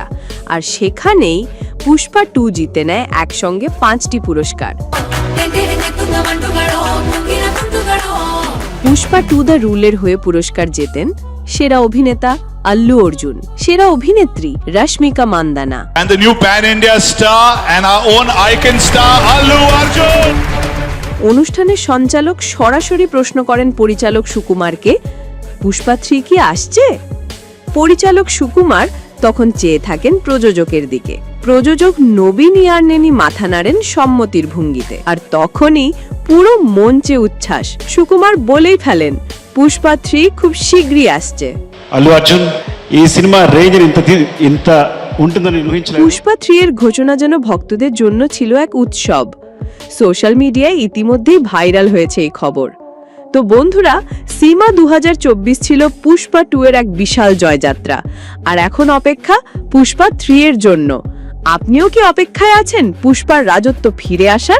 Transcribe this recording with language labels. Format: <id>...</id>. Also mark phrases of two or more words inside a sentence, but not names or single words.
<bn>আর সেখানেই পুষ্পা 2 জিতে নেয় একসঙ্গে 5টি পুরস্কার। পুষ্পা 2 দ্য রুলের হয়ে পুরস্কার জেতেন সেরা অভিনেতা আল্লু অর্জুন, সেরা অভিনেত্রী রশ্মিকা মান্দানা,</bn> <en>and the new pan India star and our own icon star Allu Arjun।</en> <bn>অনুষ্ঠানের সঞ্চালক সরাসরি প্রশ্ন করেন পরিচালক সুকুমারকে, পুষ্পা 3 কি আসছে? পরিচালক সুকুমার তখন চেয়ে থাকেন প্রযোজকের দিকে। প্রযোজক নবীন ইয়ারনেনি মাথা নাড়েন সম্মতির ভঙ্গিতে। আর তখনই পুরো মঞ্চে উচ্ছ্বাস। সুকুমার বলেই ফেলেন, পুষ্পা 3 খুব শীঘ্রই আসছে।</bn> <te>అల్లు అర్జున్ ఈ సినిమా రేంజ్ ఇంత ఉంటుందని ఊహించలేదు।</te> <bn>পুষ্পা 3 এর ঘোষণা যেন ভক্তদের জন্য ছিল এক উৎসব। সোশ্যাল মিডিয়ায় ইতিমধ্যেই ভাইরাল হয়েছে এই খবর। তো বন্ধুরা, সিমা 2024 ছিল পুষ্পা 2 এর এক বিশাল জয়যাত্রা। আর এখন অপেক্ষা পুষ্পা 3 এর জন্য। আপনিও কি অপেক্ষায় আছেন পুষ্পার রাজত্ব ফিরে আসার?</bn>